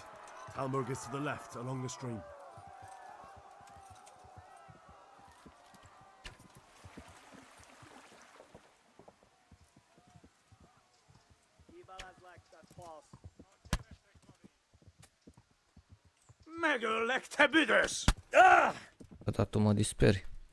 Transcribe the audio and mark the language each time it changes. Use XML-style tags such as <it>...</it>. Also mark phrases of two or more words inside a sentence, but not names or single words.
<en>Talmberg is to the left, along the stream.</en> <hu>Megöllek, te büdös!</hu> <ro>Dar tu mă disperi.</ro>